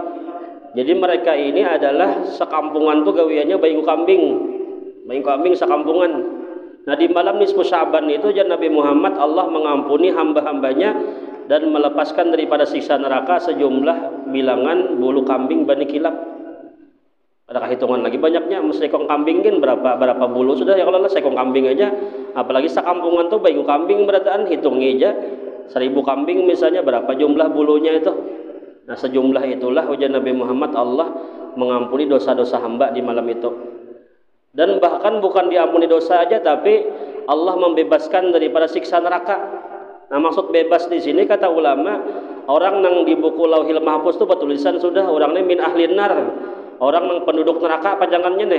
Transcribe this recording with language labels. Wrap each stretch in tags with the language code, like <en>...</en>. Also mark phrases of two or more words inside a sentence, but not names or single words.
<id>Jadi mereka ini adalah sekampungan tuh gawiannya bayi kambing sekampungan. Nah di malam nisfu Sya'ban itu jar Nabi Muhammad Allah mengampuni hamba-hambanya dan melepaskan daripada siksa neraka sejumlah bilangan bulu kambing Bani Kilab. Adakah hitungan lagi banyaknya? Sekong kambing kan berapa bulu sudah ya kalau sekong kambing aja. Apalagi sekampungan tuh bayi kambing berataan hitungnya aja 1000 kambing misalnya berapa jumlah bulunya itu. Nah sejumlah itulah ujar Nabi Muhammad Allah mengampuni dosa-dosa hamba di malam itu. Dan bahkan bukan diampuni dosa aja tapi Allah membebaskan daripada siksa neraka. Nah maksud bebas di sini kata ulama orang nang di buku Lauhil Mahfuz itu bertulisan sudah orangnya</id> <ar>min ahlin nar,</ar> <id>orang nang penduduk neraka panjangannya nih.</id>